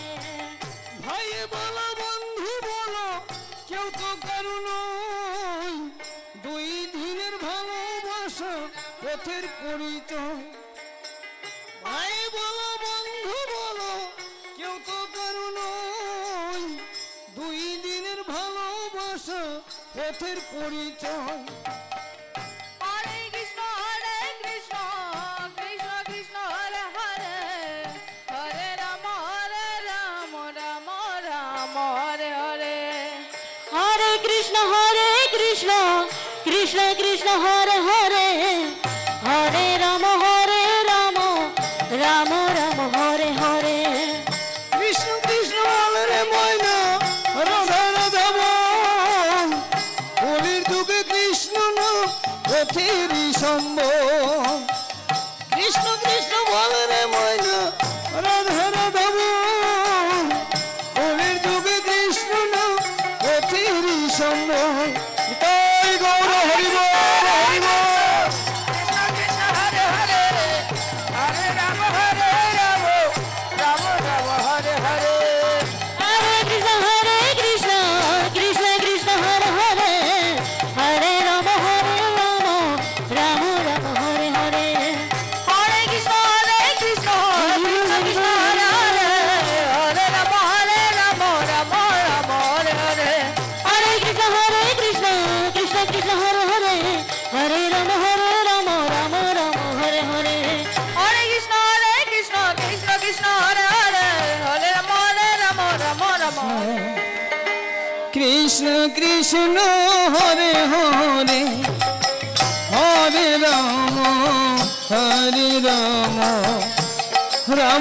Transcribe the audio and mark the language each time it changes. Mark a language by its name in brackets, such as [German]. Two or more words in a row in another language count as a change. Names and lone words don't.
[Bangla] ভাই বলো বন্ধু বলো কেউ তো কারো নয় দুই দিনের ভালোবাসা পথের পরিচয় ভাই বলো বন্ধু বলো কেউ তো কারো নয় দুই দিনের ভালোবাসা কৃষ্ণ পথের পরিচয় [Sanskrit] হরে কৃষ্ণ কৃষ্ণ কৃষ্ণ হরে হরে হরে রাম রাম রাম হরে হরে Hare Krishna Krishna Krishna Hare Hare Hare Rama Rama Rama Hare Hare [Bangla] কৃষ্ণ কৃষ্ণ বলে রে ময়না রাধা রাধা বল কলির যুগে কৃষ্ণ না পথেরই সম্বল কৃষ্ণ কৃষ্ণ বলে রে ময়না রাধা রাধা বল কলির যুগে কৃষ্ণ না পথেরই সম্বল তাই গৌর হরি বল হরি বল [Sanskrit] কৃষ্ণ হরে হরে হরে রাম রাম রাম হরে হরে Hare Krishna Krishna Krishna Hare Hare Hare Rama Rama Rama Hare Hare হরে কৃষ্ণ কৃষ্ণ কৃষ্ণ হরে হরে হরে রাম রাম রাম হরে হরে Hare Krishna Krishna Krishna Hare Hare Hare Rama Rama Rama Hare Hare হরে কৃষ্ণ কৃষ্ণ কৃষ্ণ হরে হরে হরে রাম রাম কৃষ্ণ কৃষ্ণ হরে হরে হরে রাম রাম